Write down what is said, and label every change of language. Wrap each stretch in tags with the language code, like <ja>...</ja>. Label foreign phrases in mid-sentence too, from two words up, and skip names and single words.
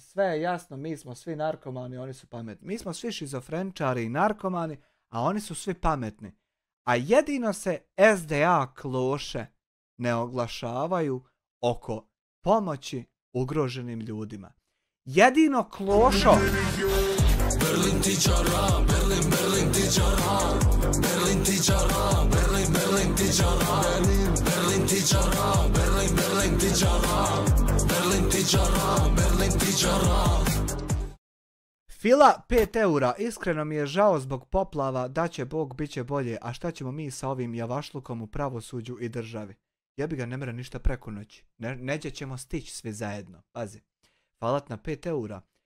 <bs>Sve je jasno, mi smo svi narkomani, oni su pametni. Mi smo svi šizofrenčari i narkomani, a oni su svi pametni. A jedino se SDA kloše ne oglašavaju oko pomoći ugroženim ljudima. Jedino klošo... Berlin tičara, Berlin, Berlin tičara, Berlin tičara, Berlin, Berlin tičara, Berlin tičara, Berlin, Berlin tičara, Berlin tičara, Berlin tičara. Fila 5 eura, iskreno mi je žao zbog poplava, da će Bog, bit će bolje, a šta ćemo mi sa ovim javašlukom u pravosuđu i državi? Jebi ga, ne mora ništa preko noći, neđe ćemo stići svi zajedno, pazi. Falat na 5 eura.</bs>